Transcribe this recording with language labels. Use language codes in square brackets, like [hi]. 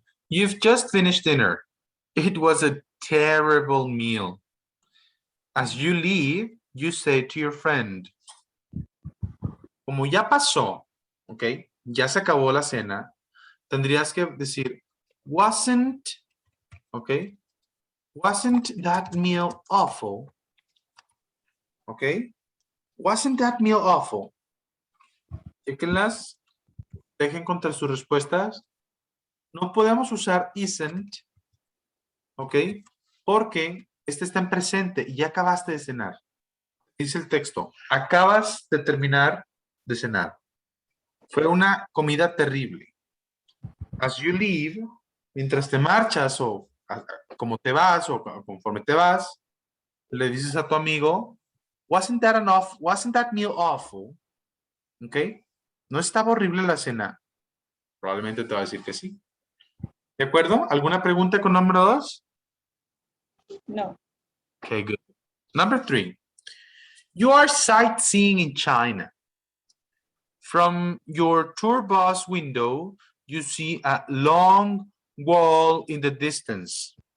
[en] You've just finished dinner. It was a terrible meal. As you leave, you say to your friend. [es] Como ya pasó, ¿ok? Ya se acabó la cena, tendrías que decir, wasn't, ¿ok? [en] Wasn't that meal awful? ¿Ok? Wasn't that meal awful? [es] Chequenlas, dejen contra sus respuestas. No podemos usar isn't, ¿ok? Porque este está en presente y ya acabaste de cenar. Dice el texto, acabas de terminar de cenar. Fue una comida terrible. [en] As you leave, [es] mientras te marchas o como te vas o conforme te vas, le dices a tu amigo, [en] wasn't that meal awful? [es] ¿Ok? ¿No estaba horrible la cena? Probablemente te va a decir que sí. ¿De acuerdo? ¿Alguna pregunta con número 2? No. [en] Okay, good. Number 3. You are sightseeing in China. From your tour bus window, you see a long wall in the distance.